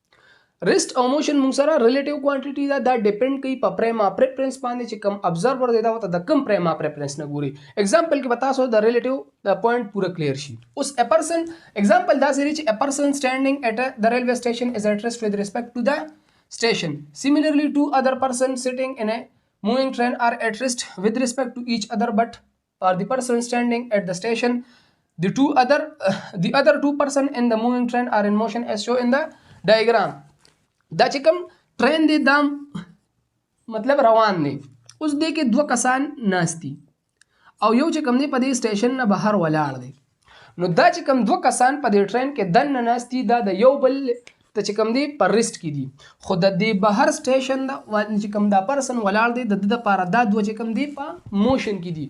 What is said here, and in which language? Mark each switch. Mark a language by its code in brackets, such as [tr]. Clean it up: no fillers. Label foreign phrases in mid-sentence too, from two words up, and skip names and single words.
[ps] ریسټ او موشن موږ سره [en] relative quantity [ps] ده. دا ډیپند کوي په [en] frame of reference [ps] باندې چې کوم ابزرور دی دا وته د کوم [en] frame of reference [ps] نه ګوري. اگزامپل کې تاسو د ریلیټیو د پوینټ پوره کلیر شي. [en] اوس a person example [ps] دا سری چې [en] a person standing at the railway station is at rest with respect to the station. Similarly, two other persons sitting in a moving train are at rest with respect to each other, but for the person standing at the station, the other two person in the moving train are in motion as shown in the diagram. [ps] دا چې کوم ټرین دی دا مطلب روان دی. اوس دې کې دوه کسان ناستی او یو چې کوم دی په دې سټیشن نه بهر ولاړ دی. نو دا چې کوم دوه کسان په دې ټرین کې دننه ناستی دا د یو بل ته چې کوم دی پر ریسټ کې دي، خو د دې بهر سټیشن دا چې کوم دا پرسن ولاړ دی د د لپاره دا دوه چې کوم دی په موشن کې دي.